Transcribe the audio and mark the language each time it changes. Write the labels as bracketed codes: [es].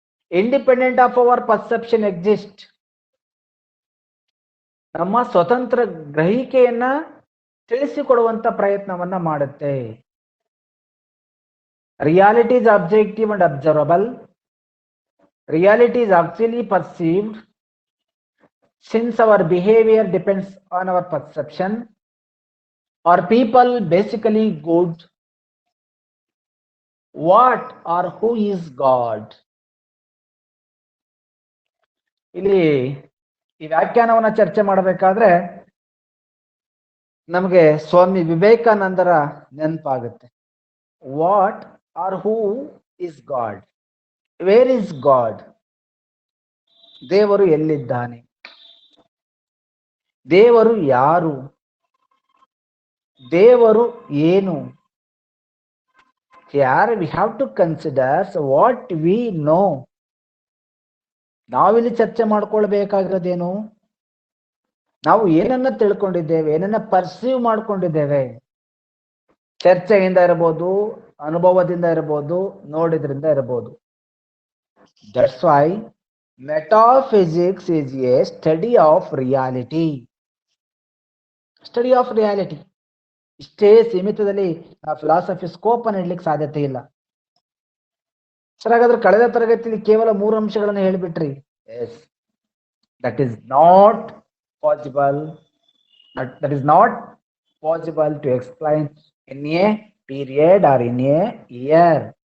[en] Independent of our perception exist. [kn] ನಮ್ಮ ಸ್ವತಂತ್ರ ಗ್ರಹಿಕೆಯನ್ನ ತಿಳಿಸಿಕೊಡುವಂತ ಪ್ರಯತ್ನವನ್ನ ಮಾಡುತ್ತೆ. [en] Reality is objective and observable. Reality is actually perceived since our behavior depends on our perception. Are people basically good? What or who is God? [kn] ಇಲ್ಲಿ ಈ ವ್ಯಾಖ್ಯಾನವನ್ನ ಚರ್ಚೆ ಮಾಡಬೇಕಾದ್ರೆ ನಮಗೆ ಸ್ವಾಮಿ ವಿವೇಕಾನಂದರ ನೆನಪಾಗುತ್ತೆ. [en] What are who is God? Where is God? [kn] ದೇವರು ಎಲ್ಲಿದ್ದಾನೆ? ದೇವರು ಯಾರು? ದೇವರು ಏನು? [en] Here we have to consider what we know. [kn] ನಾವಿಲ್ಲಿ ಚರ್ಚೆ ಮಾಡ್ಕೊಳ್ಬೇಕಾಗಿರೋದೇನು? ನಾವು ಏನನ್ನ ತಿಳ್ಕೊಂಡಿದ್ದೇವೆ, ಏನನ್ನ ಪರ್ಸೀವ್ ಮಾಡ್ಕೊಂಡಿದ್ದೇವೆ. ಚರ್ಚೆಯಿಂದ ಇರಬಹುದು, ಅನುಭವದಿಂದ ಇರಬಹುದು, ನೋಡಿದ್ರಿಂದ ಇರಬಹುದು. [en] That's why metaphysics is a study of reality. Study of reality. [kn] ಇಷ್ಟೇ ಸೀಮಿತದಲ್ಲಿ ಆ ಫಿಲಾಸಫಿ ಸ್ಕೋಪ್ ಅನ್ನು ಇಡ್ಲಿಕ್ಕೆ ಸಾಧ್ಯತೆ ಇಲ್ಲ. ಸರ್, ಹಾಗಾದ್ರೆ ಕಳೆದ ತರಗತಿಯಲ್ಲಿ ಕೇವಲ 3 ಅಂಶಗಳನ್ನು ಹೇಳಿಬಿಟ್ರಿ. [en] Yes, that is not possible. That is not possible to explain in a period or in a year.